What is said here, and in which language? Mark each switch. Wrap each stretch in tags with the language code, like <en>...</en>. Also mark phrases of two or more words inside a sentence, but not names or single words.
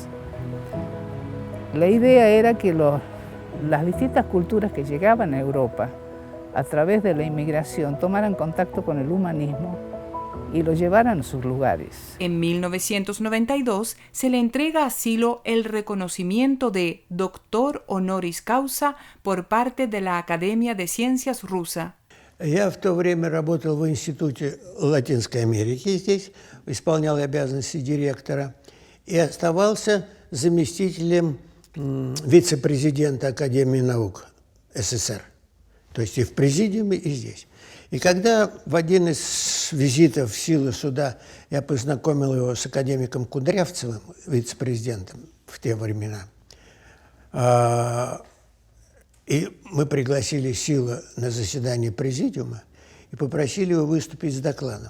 <es>La idea era que las distintas culturas que llegaban a Europa a través de la inmigración tomaran contacto con el humanismo y lo llevaran a sus lugares. En 1992 se le entrega a Silo el reconocimiento de Doctor Honoris Causa por parte de la Academia de Ciencias rusa.</es> <ru>Я в то время работал в Институте Латинской Америки здесь, исполнял обязанности директора и оставался заместителем вице-президента Академии наук СССР. То есть и в президиуме, и здесь. И когда в один из визитов Силы сюда я познакомил его с академиком Кудрявцевым, вице-президентом в те времена, и мы пригласили Силу на заседание президиума и попросили его выступить с докладом.</ru>